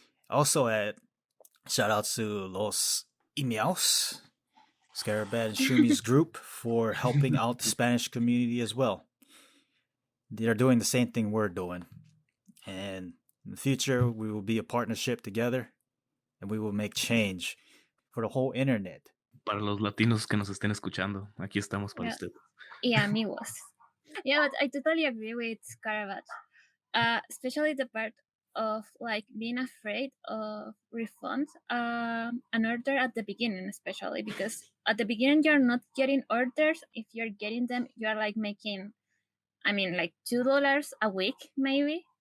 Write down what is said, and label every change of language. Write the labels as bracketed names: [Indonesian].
[English] Also, shout out to Los Imeaus, Scarabad and Shumi's group for helping out the Spanish community as well. They're doing the same thing we're doing. And in the future, we will be a partnership together and we will make change for the whole internet. [Spanish] Para los latinos que nos estén escuchando, aquí estamos para Yeah. ustedes. [English] Yeah, amigos. Yeah, but I totally agree with Caravat. Especially the part of like being afraid of refunds an order at the beginning, especially because at the beginning you're not getting orders. If you're getting them, you're like making, I mean, like $2 a week maybe.